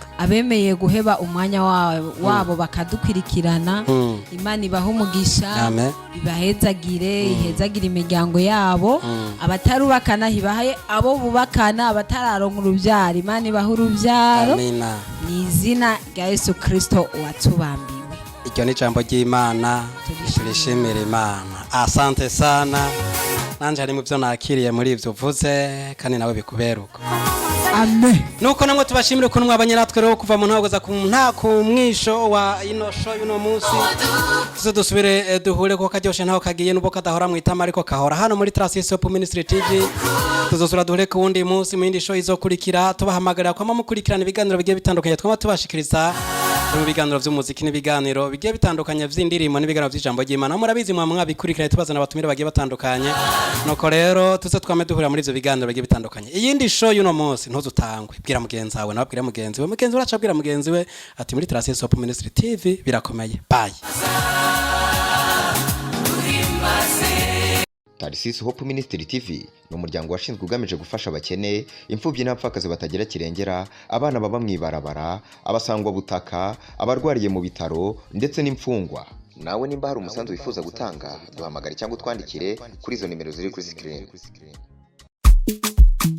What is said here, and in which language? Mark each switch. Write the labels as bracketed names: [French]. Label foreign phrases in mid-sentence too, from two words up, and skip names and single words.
[Rundi] abemeye guheba umwanya wabo bakadukurikirana Imana ibaho umugisha ibahezagire ihezagire imiryango yabo abatarubakana hibahaye abo bubakana abatararonka urubyaro Imana ibaho urubyaro amina ni izina rya Yesu Kristo watubambiwe iryo ni ijambo ry'Imana turishimira Imana [Swahili] asante sana [Rundi] nanje hari mu byo nakiriye muri ivyo uvuze kandi nawe bikuberuka amen nuko namwe tubashimire ko mwabanye natwe rero kuva mu ntagoza ku mwisho wa ino show y'uno munsi tuzo dusubire duhure ko karyoshe ntaho kagiye nubo kadahora mwitama ariko kahora hano muri Tarsis Hope Ministry TV tuzosura duhure ku wundi munsi mu yindi show izokurikira tubahamagarira kwa mukurikirana ibiganiro bigiye bitandukanye twama tubashikiriza mu biganiro by'umuziki n'ibiganiro bigiye bitandukanye vy'indirimbo n'ibiganiro by'ijambo ry'Imana murabizi mwabikurikirana tubazana abatumire bagiye batandukanye nuko rero tuze twame duhura muri ivyo biganiro bigiye bitandukanye iyindi show y'uno munsi ntuzutangwe bwira mugenzi wawe nababwira mugenzi we uracabwira mugenzi we ati muri Tarsis Hope Ministry TV birakomeye bye Tarsis Hope Ministry TV ni umuryango washinzwe ugamije gufasha abakene imfubyi n'abapfakazi batagira kirengera abana baba mwibarabara abasangwa butaka abarwariye mu bitaro ndetse n'imfungwa nawe nimba hari umusanzu wifuza gutanga duhamagare cyangwa twandikire kuri izo nimero ziri kuri screen